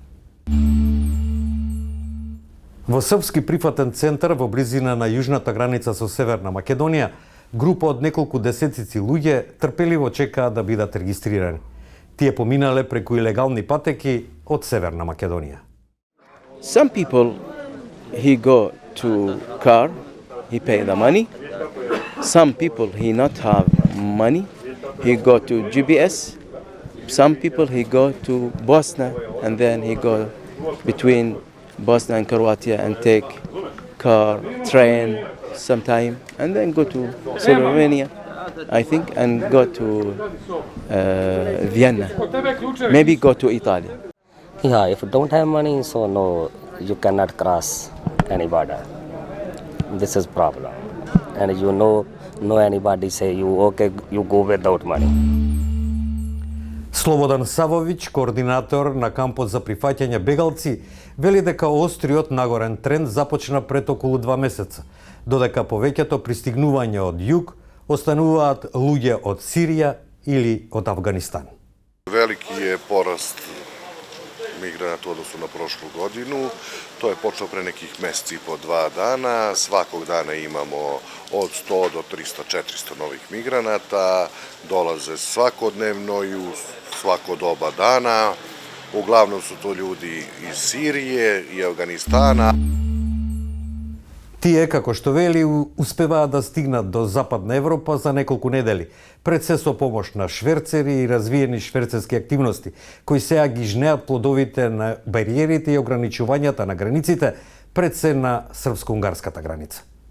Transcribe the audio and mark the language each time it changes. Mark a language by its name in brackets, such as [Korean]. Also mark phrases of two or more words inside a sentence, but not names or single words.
[Macedonian] Во српски прифатен центар во близина на јужната граница со Северна Македонија, група од неколку десетици луѓе трпеливо чекаат да бидат регистрирани. Тие поминале преку илегални патеки од Северна Македонија. [English] Some people, he go to car, he pay the money. Some people, he not have money, he go to GPS. Some people, he go to Bosnia, and then he go between Bosnia and Croatia and take car, train sometime, and then go to Slovenia, I think, and go to Vienna. Maybe go to Italy. Yeah, if you don't have money, so no, you cannot cross any border. This is problem. And you know anybody say you okay, you go without money. [Macedonian] Слободан Савовиќ, координатор на кампот за прифаќање бегалци, вели дека остриот нагорен тренд започна пред околу 2 месеца, додека повеќето пристигнување од југ остануваат луѓе од Сирија или од Авганистан. [Serbian] Велики je porast migranata u odnosu na prošlu godinu. To je počelo pre nekih meseci i po 2 dana. Svakog dana imamo od 100 do 300, 400 novih migranata. Dolaze svakodnevno i u svako doba dana. Uglavnom su to ljudi iz Sirije i Afganistana. [Macedonian] Тие, како што вели, успеваат да стигнат до Западна Европа за неколку недели, пред се со помош на шверцери и развиени шверцерски активности, кои сега ги жнеат плодовите на бариерите и ограничувањата на границите, пред се на српско-унгарската граница.